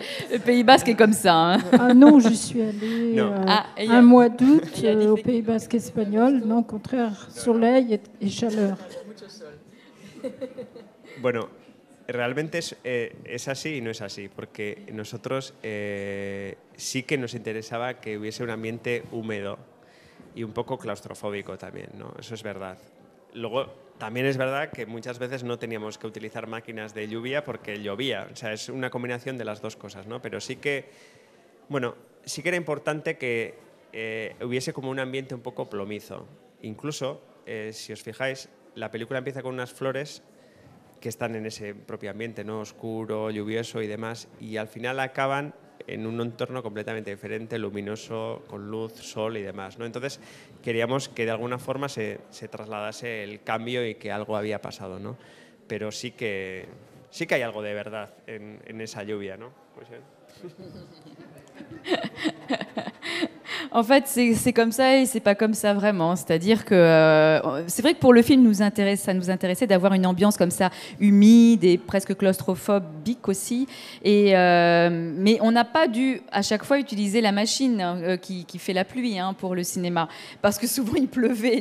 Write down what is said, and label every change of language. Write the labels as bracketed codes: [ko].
[fr] Le Pays Basque est comme ça. Hein. Ah non, je suis allée un mois d'août au Pays Basque espagnol. Non, au contraire, soleil et chaleur. [es] Bueno, realmente es así y no es así, porque nosotros sí que nos interesaba que hubiese un ambiente húmedo y un poco claustrofóbico también, ¿no? Eso es verdad. Luego, también es verdad que muchas veces no teníamos que utilizar máquinas de lluvia porque llovía. O sea, es una combinación de las dos cosas, ¿no? Pero sí que, bueno, sí que era importante que hubiese como un ambiente un poco plomizo. Incluso, si os fijáis, la película empieza con unas flores que están en ese propio ambiente, ¿no? Oscuro, lluvioso y demás, y al final acaban en un entorno completamente diferente, luminoso, con luz, sol y demás, ¿no? Entonces queríamos que de alguna forma se trasladase el cambio y que algo había pasado, ¿no? Pero sí que hay algo de verdad en esa lluvia, ¿no? Pues, [fr] En fait, c'est comme ça et c'est pas comme ça vraiment. C'est-à-dire que c'est vrai que pour le film, ça nous intéressait d'avoir une ambiance comme ça, humide et presque claustrophobique aussi. Mais on n'a pas dû à chaque fois utiliser la machine qui fait la pluie pour le cinéma, parce que souvent il pleuvait.